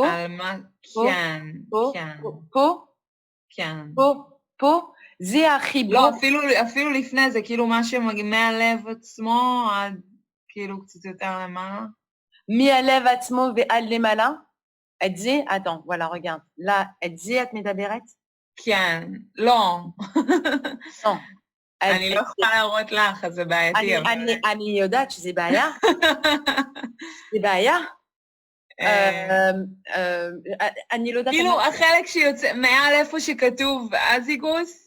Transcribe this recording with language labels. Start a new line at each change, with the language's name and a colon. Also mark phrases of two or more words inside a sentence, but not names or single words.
Hebrew: על מה? כן. פה? כן. פה? זה החיבור. לא, אפילו לפני זה, כאילו מה מהלב עצמו עד כאילו קצת יותר למעלה. מהלב עצמו ועד למעלה? את זה?
French: attends, voilà, regarde. là,
Hebrew: את זה את מדברת? כן, לא. לא. אני לא יכולה להראות לך, אז זה בעייתי. אני יודעת שזה בעיה. זה בעיה. אני לא יודעת... כאילו החלק שיוצא, מעל איפה שכתוב אזיגוס.